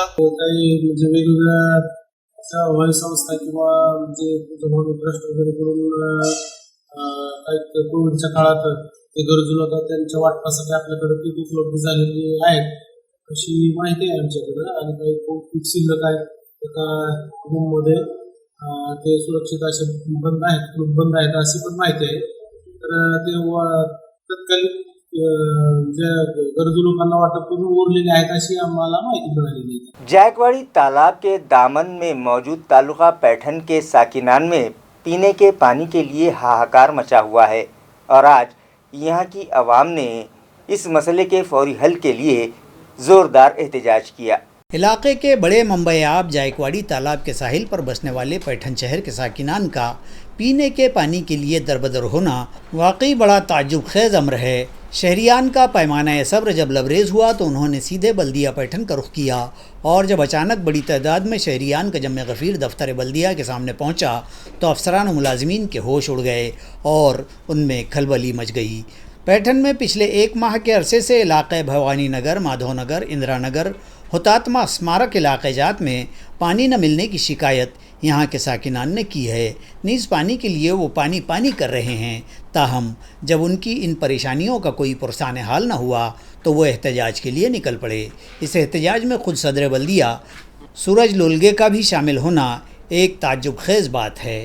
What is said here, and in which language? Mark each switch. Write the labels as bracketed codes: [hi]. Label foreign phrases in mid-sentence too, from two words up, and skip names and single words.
[mr] काही म्हणजे वेगवेगळ्या सहकारी संस्था किंवा म्हणजे ट्रस्ट वगैरे करून काही कोविडच्या काळात ते गरजू लोक त्यांच्या वाटपासाठी आपल्याकडे किट उपलब्ध झालेली आहेत अशी माहिती आहे आमच्याकडे आणि काही किट शिल्लक आहेत एका रूममध्ये ते सुरक्षित असे बंद आहेत अशी पण माहिती आहे। तर ते तत्कालीन जे गरजू लोकांना वाटप करून उरलेले आहेत अशी आम्हाला माहिती मिळालेली आहे। [ur] جائکواڑی تالاب کے دامن میں موجود تعلقہ پیٹھن کے ساکنان میں پینے کے پانی کے لیے ہاہاکار مچا ہوا ہے اور آج یہاں کی عوام نے اس مسئلے کے فوری حل کے لیے زوردار احتجاج کیا. علاقے کے بڑے منبع آب جائکواڑی تالاب کے ساحل پر بسنے والے پیٹھن شہر کے ساکنان کا پینے کے پانی کے لیے دربدر ہونا واقعی بڑا تعجب خیز امر ہے۔ شہریان کا پیمانہ صبر جب لبریز ہوا تو انہوں نے سیدھے بلدیہ پیٹھن کا رخ کیا اور جب اچانک بڑی تعداد میں شہریان کا جمع غفیر دفتر بلدیہ کے سامنے پہنچا تو افسران و ملازمین کے ہوش اڑ گئے اور ان میں کھلبلی مچ گئی۔ پیٹھن میں پچھلے ایک ماہ کے عرصے سے علاقہ بھوانی نگر، مادھو نگر، اندرا نگر، ہوتاتما اسمارک علاقے جات میں پانی نہ ملنے کی شکایت یہاں کے ساکنان نے کی ہے، نیز پانی کے لیے وہ پانی کر رہے ہیں۔ تاہم جب ان کی ان پریشانیوں کا کوئی پرسان حال نہ ہوا تو وہ احتجاج کے لیے نکل پڑے۔ اس احتجاج میں خود صدر بلدیہ سورج لولگے کا بھی شامل ہونا ایک تعجب خیز بات ہے۔